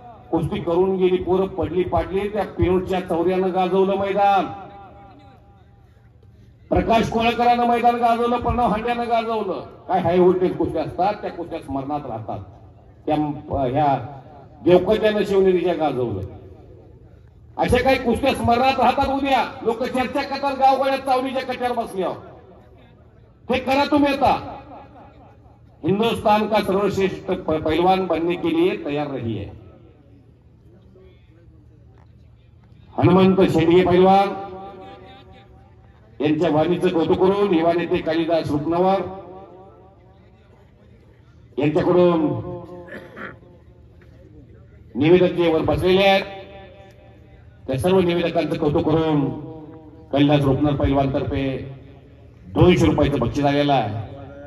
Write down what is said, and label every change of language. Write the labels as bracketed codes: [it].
[mr] कुस्ती करून गेली पोरं पडली पाडली. त्या पिरोडच्या चौऱ्यानं गाजवलं मैदान, प्रकाश कोळकरांना मैदान गाजवलं, प्रणव हांड्यानं गाजवलं. काय हाय व्होल्टेज कुस्ती असतात त्या कुस्त्या स्मरणात राहतात. त्या ह्या देवकत्यानं शिवनेरीच्या गाजवलं. अशा काही कुस्त्या स्मरणात राहतात. उद्या लोक चर्चा करतात गावगाड्यात चावणीच्या कट्यावर बसल्यावर. ते करा तुम्ही. [hi] आता हिंदुस्तान का सर्वश्रेष्ठ पहलवान बनने के लिए तैयार रहिए. [mr] हनुमंत शेंडगे पैलवान यांच्या वाणीचं कौतुक करून युवा नेते कालिदास रुपनवर यांच्याकडून निवेदक जे वर बसलेले आहेत त्या सर्व निवेदकांचं कौतुक करून कालिदास रुपनर पैलवान तर्फे 200 रुपयाचं बक्षीस आलेलं आहे.